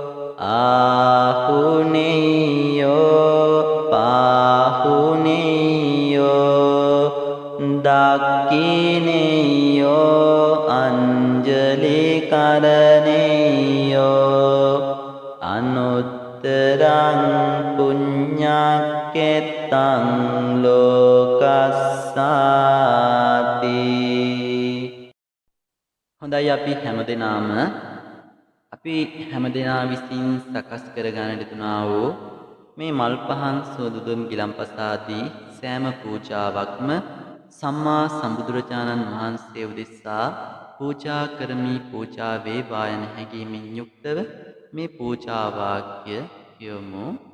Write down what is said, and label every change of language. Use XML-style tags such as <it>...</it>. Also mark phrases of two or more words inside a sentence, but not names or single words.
<pi>ආහුනේයෝ පාහුනේයෝ දක්ඛිනේයෝ අංජලි කරණේයෝ අනුත්තරං පුඤ්ඤක්කෙත්තං ලෝකස්සාති.</pi> <si>හොඳයි, අපි හැමදෙනා විසින් සකස් කර ගන්නට තුනා වූ මේ මල් පහන් සෝදුදුම් ගිලම්පසාදී සෑම පූජාවක්ම සම්මා සම්බුදුරජාණන් වහන්සේ උදෙසා පූජා කරමි, පූජා වේවා යන හැඟීමෙන් යුක්තව මේ පූජා වාක්‍ය කියමු.</si>